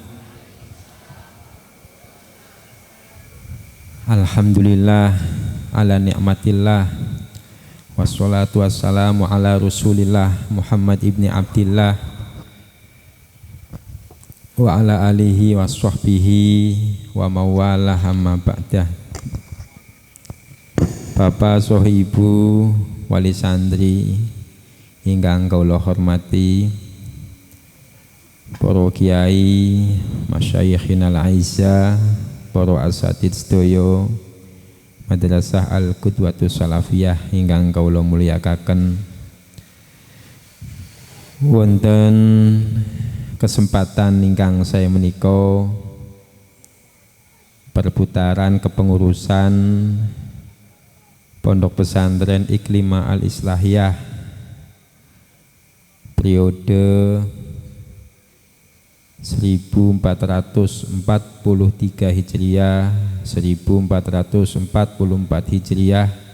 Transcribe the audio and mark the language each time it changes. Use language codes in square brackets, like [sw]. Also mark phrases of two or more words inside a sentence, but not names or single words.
[ar] الحمد لله على نعمة الله، والصلاة والسلام على رسول الله محمد بن عبد الله وعلى آله وصحبه وموالاه أما بعد. [jv] Bapak sohibu wali santri ingkang kula hormati, para kiai, [ar] مشايخنا الأعزاء, [jv] para asatidz sedaya Madrasah Al-Qudwatus Salafiyah ingkang kula mulyakaken. Wonten kesempatan ingkang saya menika perputaran kepengurusan Pondok Pesantren Iklimah Al-Islahiyah periode 1443 Hijriah 1444 Hijriah